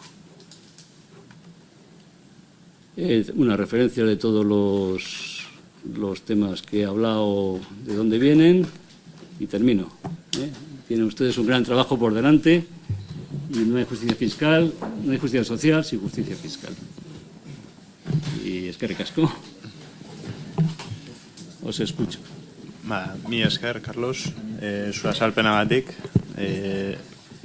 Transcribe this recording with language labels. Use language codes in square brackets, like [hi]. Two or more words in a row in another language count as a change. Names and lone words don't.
[es] Una referencia de todos los temas que he hablado, de dónde vienen, y termino. Tienen ustedes un gran trabajo por delante y no hay justicia fiscal, no hay justicia social sin justicia fiscal. [eu] Y eskerrik asko. [es] Os escucho. [eu] Mi esker, Carlos, zu azalpenagatik.